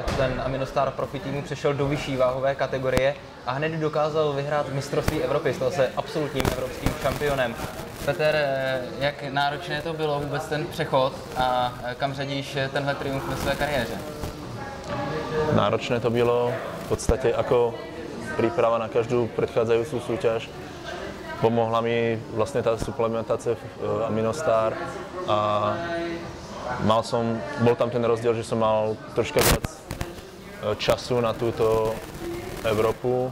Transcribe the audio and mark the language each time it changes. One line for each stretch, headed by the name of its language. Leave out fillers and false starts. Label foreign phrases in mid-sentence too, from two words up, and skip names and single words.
Czech: Ten Aminostar Profi týmu přešel do vyšší váhové kategorie a hned dokázal vyhrát mistrovství Evropy. Stal se absolutním evropským šampionem. Petr, jak náročné to bylo vůbec ten přechod a kam řadíš tenhle triumf ve své kariéře? Náročné to bylo v podstatě jako
Slovak: príprava na každú predchádzajúcu súťaž. Pomohla mi vlastne tá suplementace v Aminostar a bol tam ten rozdiel, že som mal troška viac času na túto Európu.